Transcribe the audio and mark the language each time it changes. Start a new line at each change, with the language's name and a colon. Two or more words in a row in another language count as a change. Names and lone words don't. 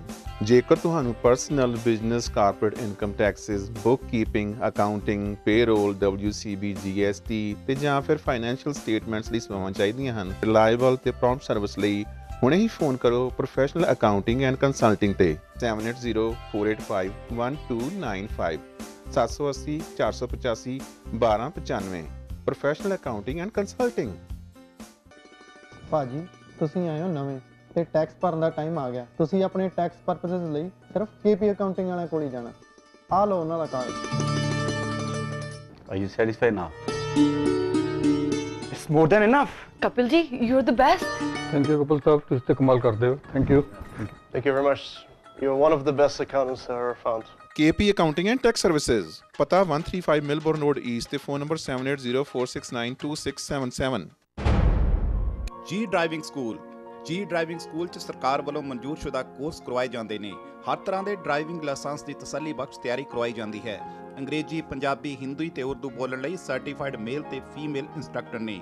Punjabi: ਜੇਕਰ ਤੁਹਾਨੂੰ
English: personal, business, corporate income taxes, book keeping, accounting, payroll,
Punjabi: WCB, GST ਤੇ ਜਾਂ ਫਿਰ
English: financial statements
Punjabi: ਲਈ ਸੇਵਾਵਾਂ ਚਾਹੀਦੀਆਂ ਹਨ, ਰਿਲਾਇਬਲ ਤੇ
English: prompt service
Punjabi: ਲਈ ਹੁਣੇ ਹੀ ਫੋਨ ਕਰੋ ਪ੍ਰੋਫੈਸ਼ਨਲ ਅਕਾਊਂਟਿੰਗ ਐਂਡ ਕੰਸਲਟਿੰਗ ਤੇ 7804851295 780 485 1295। ਪ੍ਰੋਫੈਸ਼ਨਲ ਅਕਾਊਂਟਿੰਗ ਐਂਡ ਕੰਸਲਟਿੰਗ। ਭਾਜੀ ਤੁਸੀਂ ਆਏ ਹੋ ਨਵੇਂ ਤੇ ਟੈਕਸ ਭਰਨ ਦਾ ਟਾਈਮ ਆ ਗਿਆ। ਤੁਸੀਂ ਆਪਣੇ
English: tax purposes
Punjabi: ਲਈ ਸਿਰਫ KP ਅਕਾਊਂਟਿੰਗ ਵਾਲਿਆਂ ਕੋਲ ਹੀ ਜਾਣਾ। ਆ ਲਓ ਉਹਨਾਂ ਦਾ ਕਾਰਡ।
English: Are you satisfied now? It's more than enough. Kapil ji, you're the best. Thank you,
Punjabi: Kapil sahab. ਤੁਸੀਂ ਤਾਂ ਕਮਾਲ ਕਰਦੇ ਹੋ।
English: Thank you. Thank you very much. You're one of the best accountants I ever found.
Punjabi: KP Accounting and Tax Services, ਪਤਾ 135 Milbourne Road East ਤੇ ਫੋਨ ਨੰਬਰ 7804692677। ਜੀ ਡਰਾਈਵਿੰਗ ਸਕੂਲ। ਜੀ ਡਰਾਈਵਿੰਗ ਸਕੂਲ 'ਚ ਸਰਕਾਰ ਵੱਲੋਂ ਮਨਜ਼ੂਰਸ਼ੁਦਾ ਕੋਰਸ ਕਰਵਾਏ ਜਾਂਦੇ ਨੇ। ਹਰ ਤਰ੍ਹਾਂ ਦੇ ਡਰਾਈਵਿੰਗ ਲਾਇਸੈਂਸ ਦੀ ਤਸੱਲੀ ਬਖਸ਼ ਤਿਆਰੀ ਕਰਵਾਈ ਜਾਂਦੀ ਹੈ। ਅੰਗਰੇਜ਼ੀ, ਪੰਜਾਬੀ, ਹਿੰਦੀ ਤੇ ਉਰਦੂ ਬੋਲਣ ਲਈ
English: certified male
Punjabi: ਤੇ
English: female instructor
Punjabi: ਨੇ।